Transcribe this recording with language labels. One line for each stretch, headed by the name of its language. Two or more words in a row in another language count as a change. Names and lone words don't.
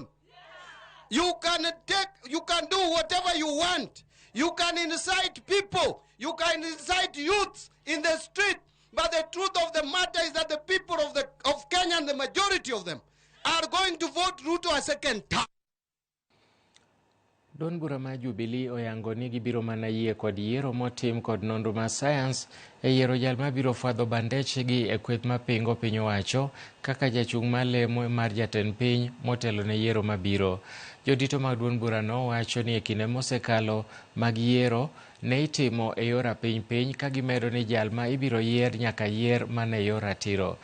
English: You can do whatever you want. You can incite people. You can incite youths in the street. But the truth of the matter is that the people of Kenya, and the majority of them, are going to vote Ruto a second term.
Luo (Kenya and Tanzania): Duond bura ma Jubilee oyango ni gibiro mana yie kod yiero motim kod nonro ma science e yiero jal mabiro fwadho bandechgi e kweth mapingo piny owacho kaka jachung' malemo mar jatend piny motelo ne yiero mabiro. Jodito mag duond burano wacho ni e kinde mosekalo mag yiero ne itimo e yor piny ka gimedo ni jal ma ibiro yier nyaka yier mana e yor ratiro.